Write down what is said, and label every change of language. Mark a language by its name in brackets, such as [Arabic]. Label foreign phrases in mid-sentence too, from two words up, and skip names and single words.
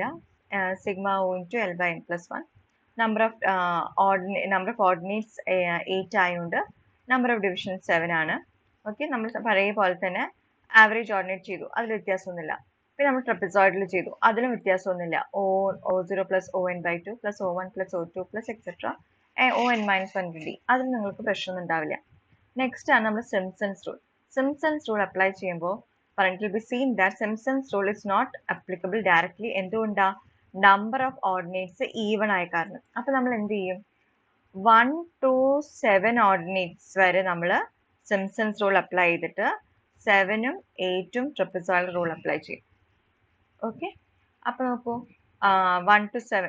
[English] sigma O into L by N plus 1. number of ordinates [Malayalam] 8 ആയതുകൊണ്ട് [English] number of division [Malayalam] 7 ആണ്. ഓക്കെ. നമ്മൾ പഴയ പോലെ തന്നെ [English] average ordinate [Malayalam] ചെയ്തു. അതിൽ വ്യത്യാസമൊന്നുമില്ല. പിന്നെ നമ്മൾ ട്രപ്പിസോയിഡൽ ചെയ്തു. അതിലും വ്യത്യാസമൊന്നുമില്ല. [English] O0 plus ON/2 plus O1 plus O2 plus etc. ON minus 1D. [Malayalam] അതിൽ നിങ്ങൾക്ക് പ്രശ്നമൊന്നും ഉണ്ടാവില്ല. നെക്സ്റ്റ് ആണ് നമ്മൾ [English] Simpson's rule. Simpson's rule apply ചെയ്യുമ്പോൾ it will be seen that Simpson's rule is not applicable directly. [Malayalam] എന്തുകൊണ്ടാ? [English] number of ordinates even [Malayalam] ആയ കാരണം. അപ്പോൾ നമ്മൾ എന്ത് ചെയ്യും? [English] 1 to 7 ordinates [Malayalam] വരെ നമ്മൾ [English] Simpson's rule apply [Malayalam] ചെയ്തിട്ട് 7ഉം 8ഉം [English] trapezoidal rule apply [Malayalam] ചെയ്യും. ഓക്കെ. അപ്പോൾ നോക്കൂ 1 to 7.